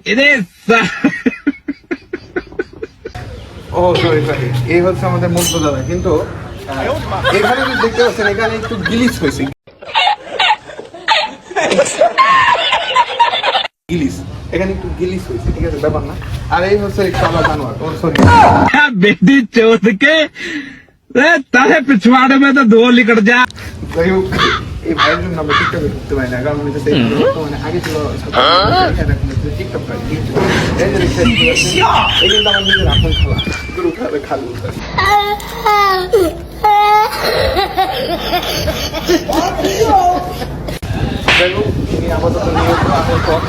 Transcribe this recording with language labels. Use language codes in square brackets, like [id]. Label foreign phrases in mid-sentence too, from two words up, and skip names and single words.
[bn] ও সরি, এই হচ্ছে আমাদের মুগ্ধ দাদা। কিন্তু এখানে যদি দেখতে পাচ্ছেন, এখানে একটু গিলিস হয়েছে, গিলিস এখানে একটু গিলিস হয়েছে, ঠিক আছে, ব্যাপার না। আর এই হচ্ছে কালা জানোয়ার, ওর সরি [hi] बेटी चौथ के तारे पिछवाड़े में तो दो लिकड़ जा। [bn] যাই হোক, এই ভাইয়ের জন্য আমরা টিকটকে ঢুকতে পারি না, কারণ হচ্ছে মানে আগে ছিল টিকটক পাই। এই যে দেখছেন, এই কিন্তু আমার নিজের আপন খালা, গরু খাবে খালু। যাই হোক, এই আপাতত নিয়ত আমার পথ।